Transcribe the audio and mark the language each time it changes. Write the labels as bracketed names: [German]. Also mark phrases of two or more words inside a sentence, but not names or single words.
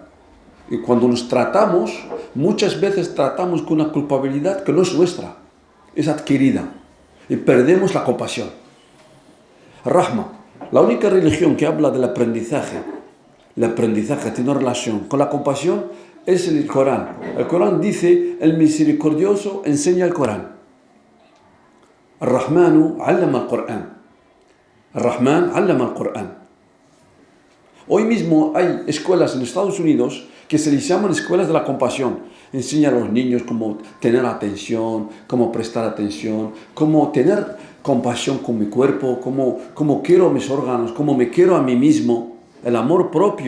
[Spanish] Y cuando nos tratamos, muchas veces tratamos con una culpabilidad que no es nuestra, es adquirida, y perdemos la compasión. Rahma, la única religión que habla del aprendizaje, el aprendizaje tiene relación con la compasión, es el Corán. El Corán dice, el misericordioso enseña el Corán. [Arabic] الرحمن علم القرآن. الرحمن علم القرآن. [Spanish] Hoy mismo hay escuelas en Estados Unidos que se les llaman escuelas de la compasión. Enseñan a los niños cómo tener atención, cómo prestar atención, cómo tener compasión con mi cuerpo, cómo quiero mis órganos, cómo me quiero a mí mismo, el amor propio.